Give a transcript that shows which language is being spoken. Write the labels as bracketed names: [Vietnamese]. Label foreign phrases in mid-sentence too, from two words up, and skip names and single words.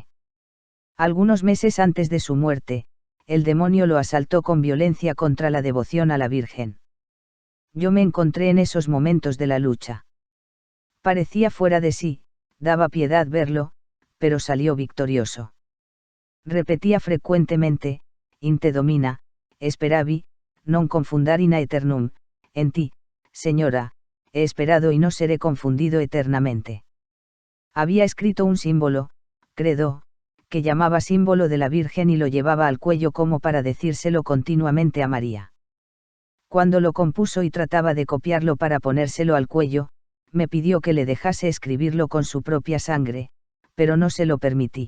[Spanish] Algunos meses antes de su muerte, el demonio lo asaltó con violencia contra la devoción a la Virgen. Yo me encontré en esos momentos de la lucha. Parecía fuera de sí, daba piedad verlo, pero salió victorioso. Repetía frecuentemente: [Latin] in te domina, speravi, non confundar in aeternum, [Spanish] en ti, Señora, he esperado y no seré confundido eternamente. Había escrito un símbolo, credo, que llamaba símbolo de la Virgen y lo llevaba al cuello como para decírselo continuamente a María. Cuando lo compuso y trataba de copiarlo para ponérselo al cuello, me pidió que le dejase escribirlo con su propia sangre, pero no se lo permití.